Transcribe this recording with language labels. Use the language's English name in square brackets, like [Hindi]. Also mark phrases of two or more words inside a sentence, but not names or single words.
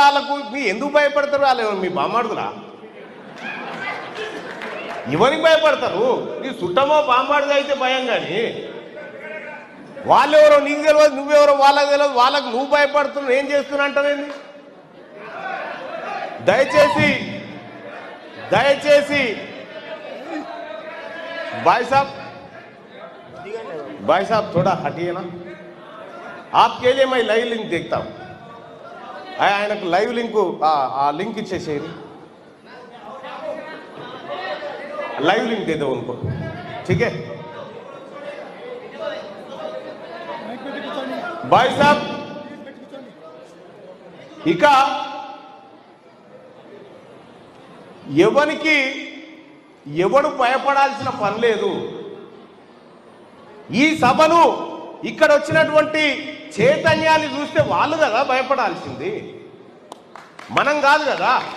[Telugu] వాళ్ళకు మీ ఎందుకు భయపడతారు? వాళ్ళు మీ బామ్మాడుదురా? ఎవరికి భయపడతారు? నీ చుట్టమో బామ్మాడుగా అయితే భయం. కానీ వాళ్ళెవరో నీకు తెలియదు, నువ్వెవరో వాళ్ళకి తెలియదు. వాళ్ళకు నువ్వు భయపడుతున్నావు, ఏం చేస్తున్నా అంటావేంది? [Hindi] దయచేసి भाई साहब थोड़ा हटिए ना. आपके लिए मैं [English] live link [Hindi] देखता हूँ. [Telugu] ఆయనకు [English] live link [Telugu] ఆ లింక్ ఇచ్చేసేది. [English] live link [Hindi] दे दो उनको, ठीक है भाई साहब. [Telugu] ఇక ఎవడు భయపడాల్సిన పని లేదు. ఈ సభను ఇక్కడ వచ్చినటువంటి చైతన్యాన్ని చూస్తే వాళ్ళు కదా భయపడాల్సింది, మనం కాదు కదా.